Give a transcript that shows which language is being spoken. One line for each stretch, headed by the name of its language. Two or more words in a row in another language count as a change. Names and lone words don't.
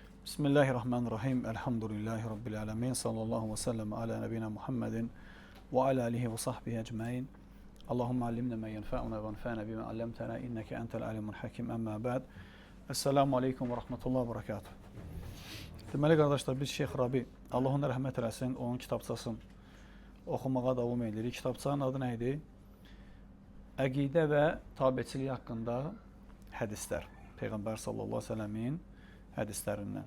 Arabic: بسم الله الرحمن الرحيم. الحمد لله رب العالمين. صلى الله وسلم على نبينا محمد وعلى آله وصحبه أجمعين. اللهم علمنا ما ينفعنا وانفعنا بما علمتنا إنك أنت العليم الحكيم. أما بعد. السلام عليكم ورحمة الله وبركاته.
Azerbaijani: Deməli qardaşlar, biz Şeyx Rabi, Allah ona rəhmət eləsin, onun kitabçasını oxumağa davam edirik. Kitabçanın adı nə idi? Əqidə və tabiçilik haqqında hədislər. Peyğəmbər
Arabic: صلى الله عليه وسلم
Azerbaijani: hədislərindən.